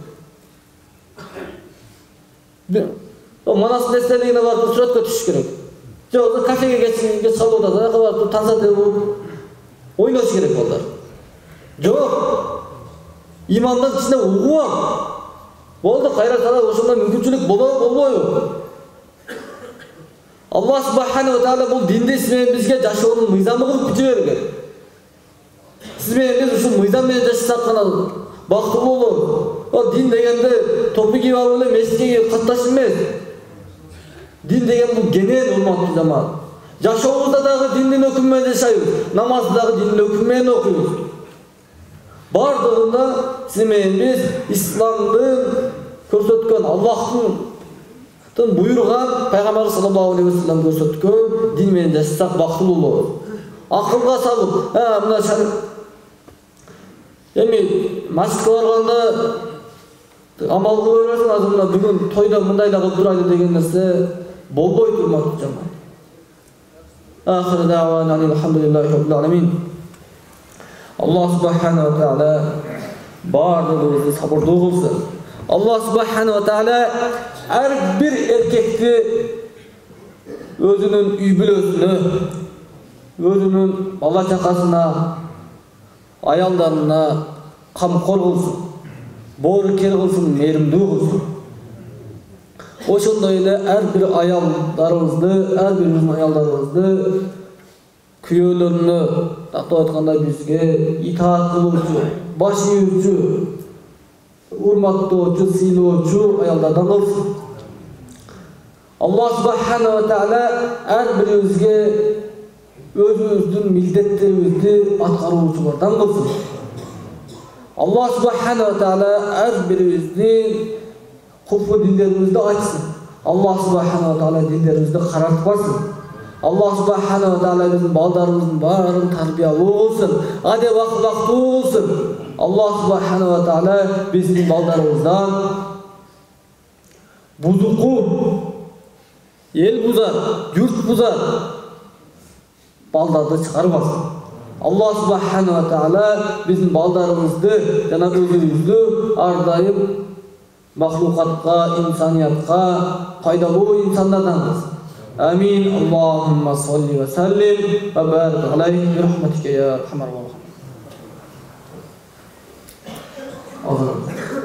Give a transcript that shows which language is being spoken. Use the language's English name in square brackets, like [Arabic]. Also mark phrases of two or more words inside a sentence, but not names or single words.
[Kyrgyz] Манас нерселигине барып сүрөткө түшүш керек. Жок, кафеге кеч калып атат, ага барып тансат болуп ойнош керек балдар. Жок. Имандан кичине угуп ал. Болду, кайра сала ошондой мүмкүнчүлүк болбойбу? [Arabic] الله سبحانه وتعالى [Kyrgyz] бул динди сиз менен бизге жашоонун мыйзамы кылып жиберген. Сиз менен биз ушул мыйзам менен жашасак гана бактылуу болобуз. Ал дин дегенде топу кийип алып эле мешитке катташ эмес. Дин деген бул генен, урматтуу жамаат. Жашообузда дагы диндин өкүмү менен жашайбыз, намазды дагы диндин өкүмү менен окуйбуз. Бардыгында сиз менен биз исламдын көрсөткөн, Аллахтын буйруган, пайгамбар [Arabic] صلى الله عليه وسلم [Kyrgyz] көрсөткөн дин менен жашасак бактылуу болобуз. Акылга салып, мына масжидке барганда амал кыла бересиң, азыр мына бүгүн тойдо мындайла кылып турайлы деген нерсе болбойт, урматтуу жамаат. [Arabic] آخر دعوانا الحمد لله رب العالمين. الله سبحانه وتعالى [Kyrgyz] бардыгыбызды сабырдуу кылсын. [Arabic] الله سبحانه وتعالى [Kyrgyz] ар бир эркекти өзүнүн үй бүлөсүнө, өзүнүн бала чакасына, аялдарына камкор кылсын, боорукер кылсын, мээримдүү кылсын. Ошондой эле ар бир аялдарыбызды күйөөлөрүнө, тактап айтканда бизге итаат кылуучу, баш ийүүчү, урматтоочу, сыйлоочу аялдардан кылсын. [Arabic] الله سبحانه وتعالى [Kyrgyz] ар бирибизге өзүбүздүн милдеттерибизди аткаруучулардан кылсын. [Arabic] الله سبحانه وتعالى [Kyrgyz] ар бирибиздин куфу диндерибизди ачсын. [Arabic] الله سبحانه وتعالى [Kyrgyz] диндерибизди карартпасын. [Arabic] الله سبحانه وتعالى [Kyrgyz] биздин балдарыбыздын баарын тарбиялуу кылсын, адеп акылактуу кылсын. [Arabic] الله سبحانه وتعالى [Kyrgyz] биздин балдарыбыздан бузуку, эл бузар, журт бузар балдарды чыгарбасын. [Arabic] الله سبحانه وتعالى [Kyrgyz] биздин балдарыбызды жана өзүбүздү ар дайым махлукатка, инсаниятка пайдалуу инсандардан кылсын. Амин. [Arabic] اللهم صل وسلم وبارك عليه برحمتك يا أرحم الراحمين.